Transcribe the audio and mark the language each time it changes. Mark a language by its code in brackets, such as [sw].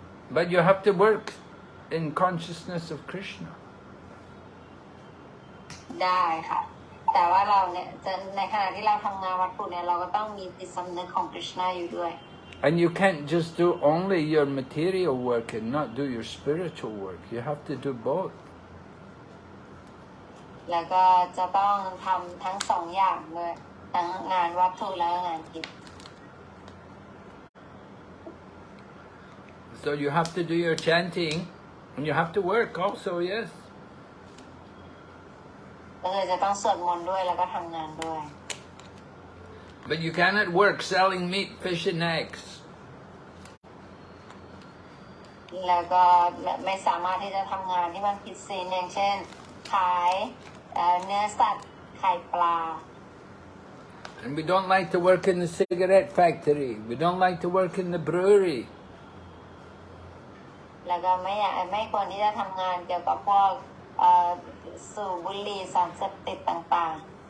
[en] But you have to work in consciousness of Krishna. [th] ได้ค่ะ แต่ว่าเราเนี่ยในขณะที่เราทำงานวัตถุเนี่ยเราก็ต้องมีจิตสำนึกของคริชนาอยู่ด้วย [en] And you can't just do only your material work and not do your spiritual work. You have to do both. [th] แล้วก็จะต้องทำทั้งสองอย่างเลยทั้งงานวัตถุและงานจิต [en] So you have to do your chanting and you have to work also, yes. [th] ก็คือจะต้องสวดมนต์ด้วยแล้วก็ทำงานด้วย [en] But you cannot work selling meat, fish and eggs. [th] แล้วก็ไม่สามารถที่จะทำงานที่มันผิดศีลอย่างเช่นขายเนื้อสัตว์ไข่ปลา [en] And we don't like to work in the cigarette factory. We don't like to work in the brewery. [th] แล้วก็ไม่ควรที่จะทำงานเกี่ยวกับพวกสูบบุหรี่สารเสพติดต่างๆ